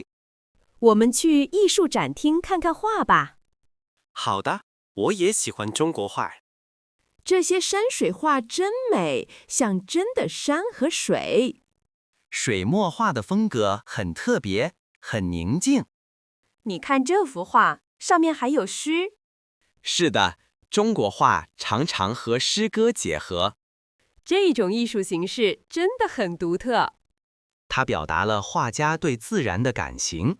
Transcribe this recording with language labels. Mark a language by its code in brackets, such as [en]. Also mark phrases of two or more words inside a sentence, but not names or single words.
[zh] 我們去藝術展廳看看畫吧。好的，我也喜歡中國畫。這些山水畫真美，像真的山和水。水墨畫的風格很特別，很寧靜。你看這幅畫，上面還有詩。是的，中國畫常常和詩歌結合。這種藝術形式真的很獨特。它表達了畫家對自然的感情。